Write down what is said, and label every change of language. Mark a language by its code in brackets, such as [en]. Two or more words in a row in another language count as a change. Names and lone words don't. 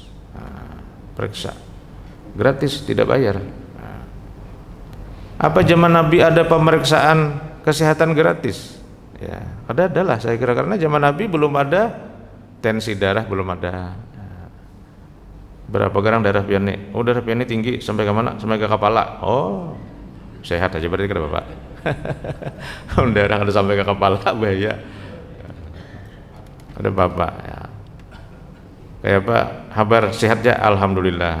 [id] Periksa gratis, tidak bayar. Apa zaman Nabi ada pemeriksaan kesehatan gratis? Ya, adalah saya kira, karena zaman Nabi belum ada tensi darah, belum ada. [bjn] Berapa gram darah pian nih? Oh, darah pian tinggi sampai ke mana? [id] Sampai ke kepala. Oh, sehat aja berarti kan Bapak. Darah ada sampai ke kepala bahaya. Ada Bapak ya. Kayak Pak, kabar sehat ya? Alhamdulillah.